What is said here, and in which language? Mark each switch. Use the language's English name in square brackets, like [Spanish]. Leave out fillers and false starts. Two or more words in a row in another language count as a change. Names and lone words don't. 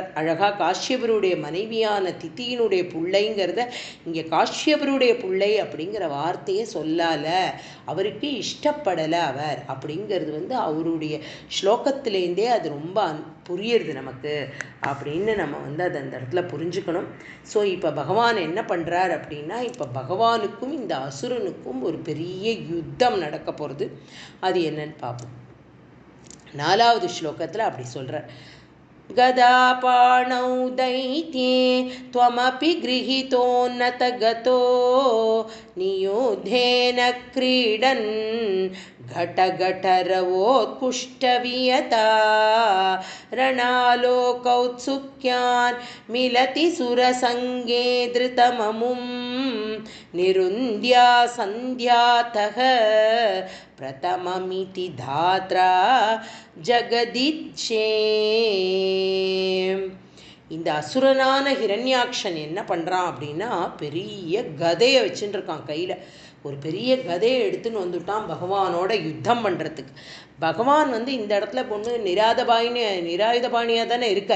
[Tamil] அழகாக காஷ்யபருடைய மனைவியான திதியினுடைய பிள்ளைங்கிறத இங்கே காஷ்யபருடைய பிள்ளை அப்படிங்கிற வார்த்தையை சொல்லால, அவருக்கு இஷ்டப்படலை அவர் அப்படிங்கிறது வந்து அவருடைய ஸ்லோகத்திலேருந்தே அது ரொம்ப புரியுறது நமக்கு அப்படின்னு நம்ம வந்து அதை அந்த இடத்துல புரிஞ்சுக்கணும். ஸோ இப்போ பகவான் என்ன பண்ணுறார் அப்படின்னா, இப்போ பகவானுக்கும் இந்த அசுரனுக்கும் ஒரு பெரிய யுத்தம் நடக்க போகிறது. அது என்னன்னு பார்ப்போம். 4வது ஸ்லோகத்தில் அப்படி சொல்கிறார். [Sanskrit] गदापाणौ दैत्ये त्वमपि गृहीतोन्नतगतो नियुद्धेन क्रीडन् घटघटरवोत्कुष्ठवियता रणालोकौत्सुक्यान् मिलति सुरसङ्गे धृतममुं निरुन्द्या सन्ध्यातः प्रथममिति धात्रा ஜகதிச்சே. [Tamil] இந்த அசுரனான ஹிரண்யாக்ஷன் என்ன பண்ணுறான் அப்படின்னா, பெரிய கதையை வச்சுட்டு இருக்கான் கையில். ஒரு பெரிய கதையை எடுத்துன்னு வந்துட்டான் பகவானோட யுத்தம் பண்ணுறதுக்கு. பகவான் வந்து இந்த இடத்துல பொண்ணு நிராயுதபாணியாக தானே இருக்கார்.